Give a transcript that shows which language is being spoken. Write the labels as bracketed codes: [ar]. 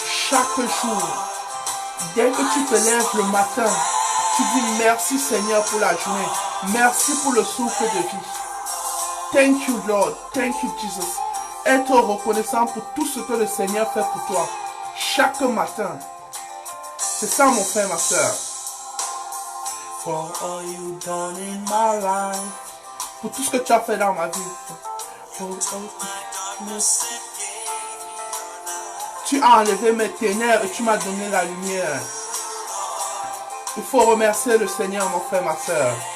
[fr] Chaque jour, dès que tu te lèves le matin, tu dis merci Seigneur pour la journée. Merci pour le souffle de vie. [en] Thank you, Lord. Thank you, Jesus. [fr] Être reconnaissant pour tout ce que le Seigneur fait pour toi. Chaque matin. C'est ça, mon frère, ma soeur. [en] For all you done in my life. [fr] Pour tout ce que tu as fait dans ma vie. Tu as enlevé mes ténèbres et tu m'as donné la lumière. Il faut remercier le Seigneur, mon frère, ma soeur.